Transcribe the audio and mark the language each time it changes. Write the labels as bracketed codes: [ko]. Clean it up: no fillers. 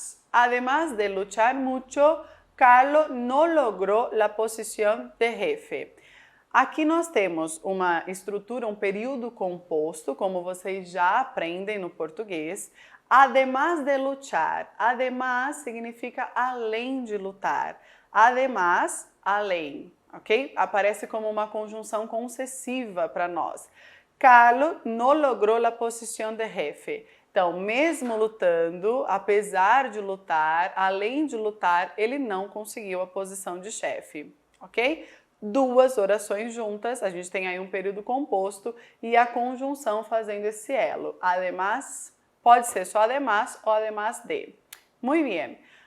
[es] Además de luchar mucho, Carlos no logró la posición de jefe. [pt] Aqui nós temos uma estrutura, um período composto, como vocês já aprendem no português. [es] Además de luchar. [pt] Además significa além de lutar. Además, além, ok? Aparece como uma conjunção concessiva para nós. [es] Carlos no logró la posición de jefe. [pt] Então, mesmo lutando, apesar de lutar, além de lutar, ele não conseguiu a posição de chefe, ok? Duas orações juntas, a gente tem aí um período composto e a conjunção fazendo esse elo. Además, pode ser só además ou además de. Muito bem.